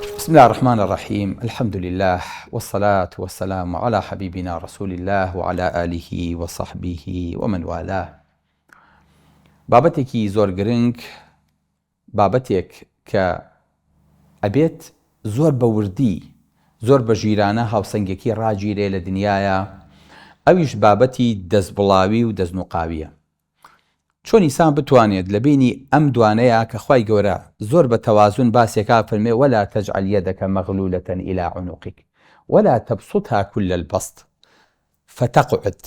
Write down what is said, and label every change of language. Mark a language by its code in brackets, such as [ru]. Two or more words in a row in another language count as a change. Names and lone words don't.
[ar] بسم الله الرحمن الرحيم. الحمد لله والصلاة والسلام على حبيبنا رسول الله وعلى آله وصحبه ومن والاه. [ckb] بابەتێکی زۆر گرنگ، بابەتێک کە ئەبێت زۆر بە وردی، زۆر بە ژیرانە هاوسەنگێکی ڕاگیرێ لە دنیاە، ئەویش بابەتی دەستبڵاوی و دەستنوقاویە. چۆن ئینسان بتوانێت لە بینی ئەم دوانەیە کە خوای گەورە زۆر بە تەوازون باسێکا فەرمێ [ar] وەلا تەجعل یەدەکە مەغلولەتە ئیلا عنوقیک وەلا تەبسوطها کول البەسط فتەقعد.